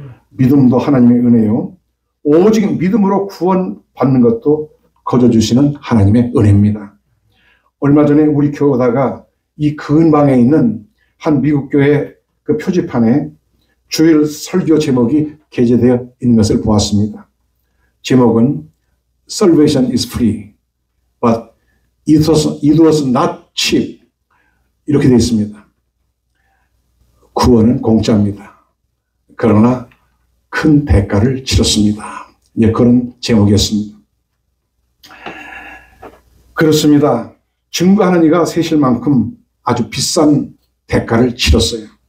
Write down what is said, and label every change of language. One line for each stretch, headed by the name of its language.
Korean: 믿음도 하나님의 은혜요. 오직 믿음으로 구원받는 것도 거저주시는 하나님의 은혜입니다. 얼마 전에 우리 교회 오다가 이 근방에 있는 한 미국 교회 그 표지판에 주일 설교 제목이 게재되어 있는 것을 보았습니다. 제목은
English: Salvation is free, but it was not cheap.
Korean: 이렇게 되어 있습니다. 구원은 공짜입니다. 그러나 큰 대가를 치렀습니다. 예, 그런 제목이었습니다. 그렇습니다. 증거하는 이가 셋일 만큼 아주 비싼 대가를 치렀어요.